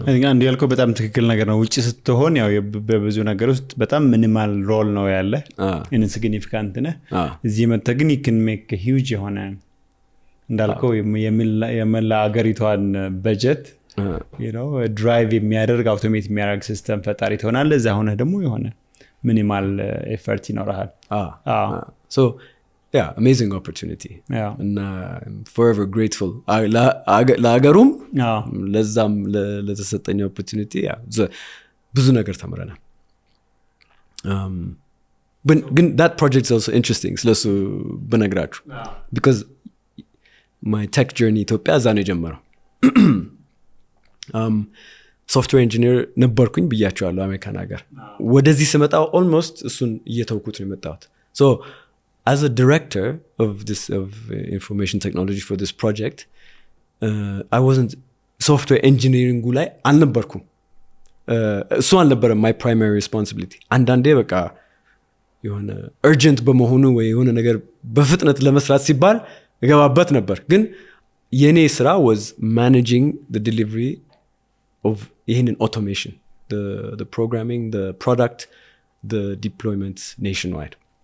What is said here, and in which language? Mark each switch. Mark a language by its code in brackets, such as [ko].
[am] አንድ ያልከው በጣም ትክክል ነገር ነው። ውጪ ስትሆን ያው በብዙ ነገር ውስጥ በጣም ሚኒማል ሮል ነው ያለ ኢንሲግኒፊካንት ነህ። እዚህ መጥተህ ግን [en] you can make a huge [am] የሆነ እንዳልከው የመላ አገሪቷን በጀት ድራይቭ የሚያደርግ አውቶሜት የሚያደርግ ሲስተም ፈጣሪ ትሆናለህ። እዛ ሆነህ ደግሞ የሆነ ሚኒማል ኤፈርት ይኖርሃል። [en] so yeah, amazing opportunity. and I'm forever grateful [am] ለሀገሩም ለዛም ለተሰጠኝ [en] opportunity [am] ብዙ ነገር ተምረናል። ግን [en] that project is also interesting [am] ስለሱ ብነግራችሁ [en] because my tech journey ኢትዮጵያ [am] እዛ ነው የጀመረው። ሶፍትዌር ኢንጂነር ነበርኩኝ ብያቸዋለሁ አሜሪካን ሀገር። ወደዚህ ስመጣው ኦልሞስት እሱን እየተውኩት ነው የመጣሁት። [en] so as a director of information technology for this project, I wasn't software engineering [am] ላይ አልነበርኩም። እሱ አልነበረም [en] my primary responsibility. [am] አንዳንዴ በቃ የሆነ urgent በመሆኑ ወይ የሆነ ነገር በፍጥነት ለመስራት ሲባል እገባበት ነበር። ግን የኔ ስራ [en] was managing the delivery of [am] ይህንን automation, [en] the programming, the product, the deployment nationwide.